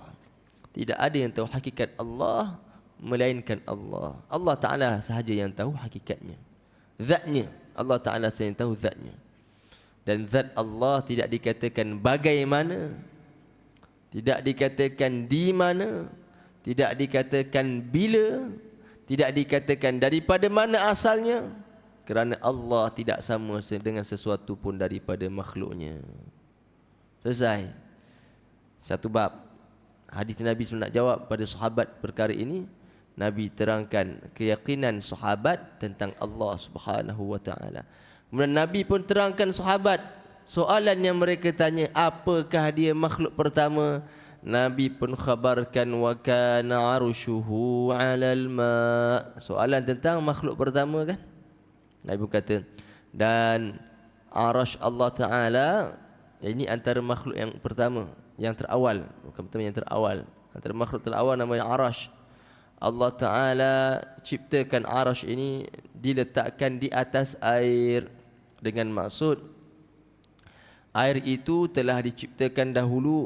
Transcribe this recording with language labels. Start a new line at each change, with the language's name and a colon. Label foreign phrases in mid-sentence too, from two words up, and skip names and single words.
Malay: Tidak ada yang tahu hakikat Allah melainkan Allah. Allah Ta'ala sahaja yang tahu hakikatnya, zatnya. Allah Ta'ala saja yang tahu zatnya. Dan zat Allah tidak dikatakan bagaimana, tidak dikatakan di mana, tidak dikatakan bila, tidak dikatakan daripada mana asalnya, kerana Allah tidak sama dengan sesuatu pun daripada makhluknya. Selesai. Satu bab. Hadis Nabi SAW nak jawab pada sahabat perkara ini. Nabi terangkan keyakinan sahabat tentang Allah
Arabic: سبحانه وتعالى.
Malay: Kemudian Nabi pun terangkan sahabat soalan yang mereka tanya, apakah dia makhluk pertama? Nabi pun khabarkan
Arabic: وكان عرشه على الماء.
Malay: Soalan tentang makhluk pertama kan? Nabi pun kata, dan arasy Allah Taala, ini antara makhluk yang pertama, yang terawal, bukan pertama, yang terawal. Antara makhluk terawal namanya arasy. Allah Ta'ala ciptakan arasy ini diletakkan di atas air dengan maksud air itu telah diciptakan dahulu.